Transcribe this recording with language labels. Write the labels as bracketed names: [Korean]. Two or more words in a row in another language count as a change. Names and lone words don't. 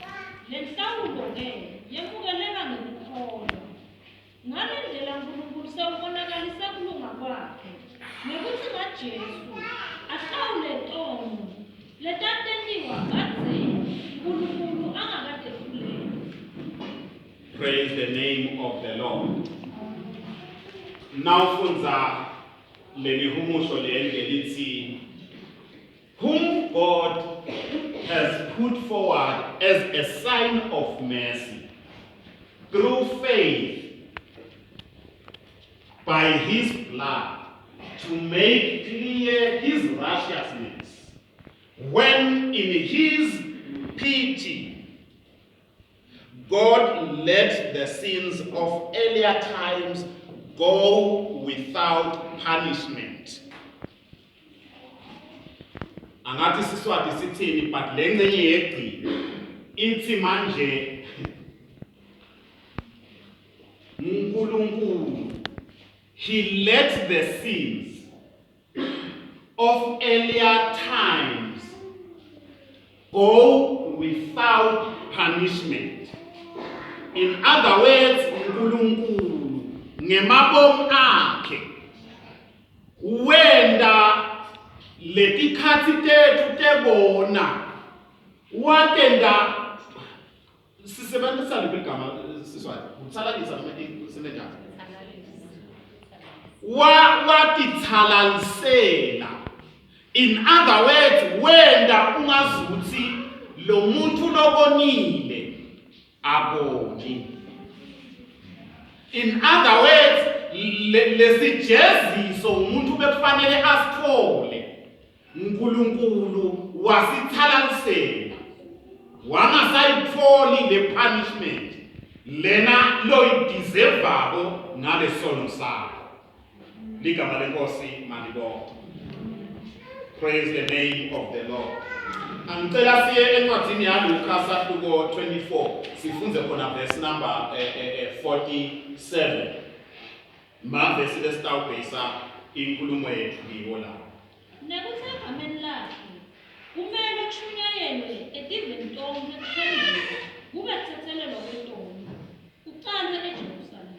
[Swati] Le nhlawulo ke yemukeleka ngokukholwa. Ngale ndlela uNkulunkulu sewubonakalise kulunga kwakhe nokuthi ngaJesu ahlawule tono letatentiwa kade uNkulunkulu angakade kulela. [English] Praise the name of the Lord. Now [Swati] funza lelihumusho lelithi [English] whom God has put forward as a sign of mercy through faith by his blood to make clear his righteousness, when in his pity God let the sins of earlier times go without punishment. [Swati] Angathi siswati sithini but lengcenye yegcina ithi manje uNkulunkulu [English] he let the sins of earlier times go without punishment. In other words, [Swati] uNkulunkulu ngemabomu akhe wenda letikhathi tethu tebona watenda sisebenzisa ligama siswazi Utsalalisa noma isenenjani? Watitsalalisela. [English] In other words, [Swati] wenda ungazuthi lo muntu lobonile aboni. [English] In other words, [Swati] lesijeziso umuntu bekufanele asithole. uNkulunkulu wasithalalisela. Wangasayitholi le punishment. Lena loyideservako ngale sono sakho. Ligama lenkosi malibonke. [English] Praise the name of the Lord. [Swati] Angicela siye encwadini yaLuka sahluko 24 sifunze khona verse number 47. Verse lesitawubheka inkulumo yethu kiwo la. Nekuthe egameni lakhe kumele kushunyayelwe etiveni tonke kuphendulwe kube kuthethelelwa kwetonga kuqalwe eJerusalema.